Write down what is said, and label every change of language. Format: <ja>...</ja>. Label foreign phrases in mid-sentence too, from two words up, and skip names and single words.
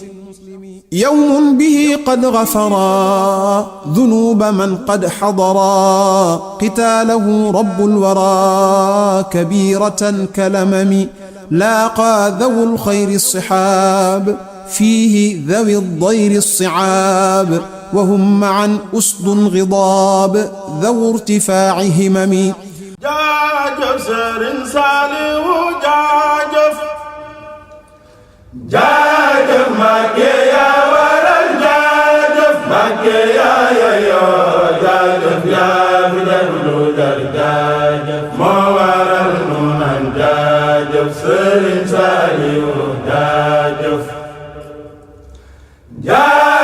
<ar>يوم به قد غفرا ذنوب من قد حضرا قتاله رب الورى كبيرة كلمم. لاقى ذو الخير الصحاب فيه ذوي الضير الصعاب وهم معا أسد غضاب ذو ارتفاع همم.</ar> <wo>jaajëf Sëriñ Saaliwu jaajëf jaajëf Mbàkke yaa waral jaajëf Mbàkke yaa yeyoo jaajëf yaa fi def lu jar jaajëf moo waral nu naan jaajëf Sëriñ Saaliwu jaajëf</wo>